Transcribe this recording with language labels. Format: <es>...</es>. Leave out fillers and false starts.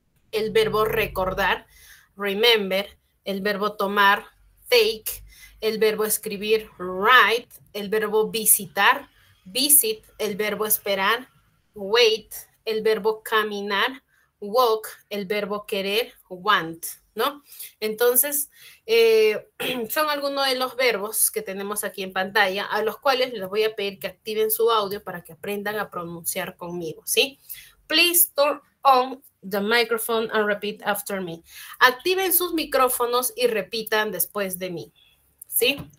<es>el verbo recordar remember, el verbo tomar take, el verbo escribir write, el verbo visitar visit, el verbo esperar wait, el verbo caminar walk, el verbo querer want, ¿no? Entonces, son algunos de los verbos que tenemos aquí en pantalla, a los cuales les voy a pedir que activen su audio para que aprendan a pronunciar conmigo, ¿sí?</es> <en>Please turn on the microphone and repeat after me.</en> <es>Activen sus micrófonos y repitan después de mí, ¿sí?</es>